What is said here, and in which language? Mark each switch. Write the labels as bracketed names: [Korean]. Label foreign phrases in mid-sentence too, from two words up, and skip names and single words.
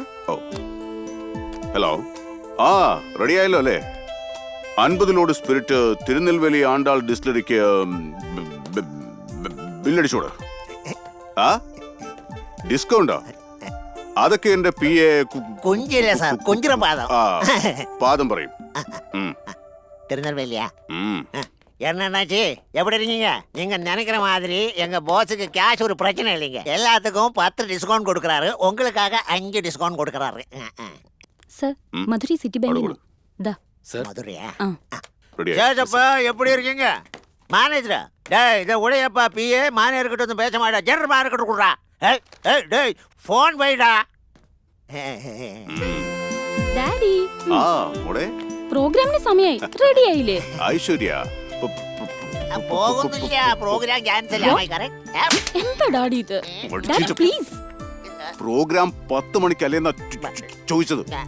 [Malayalam] ഓ, ഹലോ. റെഡി ആയല്ലോ അല്ലേ? 50 [English] load spirit [Malayalam] തിരുനെൽവേലി ആണ്ടാൾ ഡിസ്റ്റിലറിക്ക് ബില്ലടിച്ചോട്. ഡിസ്കൗണ്ടോ? അതൊക്കെ എന്റെ PA പാദം പറയും. [Tamil] திருநெல்வேலியா? என்னன்னாச்சு, எப்படி இருக்கீங்க? நீங்க நினைக்கிற மாதிரி எங்க பாஸுக்கு கேஷ் ஒரு பிரச்சனை இல்லைங்க. எல்லாத்துக்கும் 10 டிஸ்கவுண்ட் கொடுக்கறாரு. உங்களுக்காக 5 டிஸ்கவுண்ட் கொடுக்கறாரு. சார், மதுரை சிட்டி பேங்க். மதுரையா? ரெடியா? சேச்சப்பா, எப்படி இருக்கீங்க? மேனேஜரா? டேய், இத உடையப்பா [English] PA manager [Tamil] கிட்ட வந்து பேச மாட்டா. [English] general market [Tamil] குடுறா. டேய் ஃபோன் வைடா. [Malayalam] ഡാഡി, മോളെ, പ്രോഗ്രാമിന് സമയായി. റെഡി ആയില്ലേ? ഐശ്വര്യ, പോകുന്നില്ല. [English] program cancel [Malayalam] ആയി. എന്താ ഡാഡി ഇത്? [English] daddy please. [Malayalam] പ്രോഗ്രാം 10 മണിക്കല്ലേന്നാ ചോദിച്ചത്.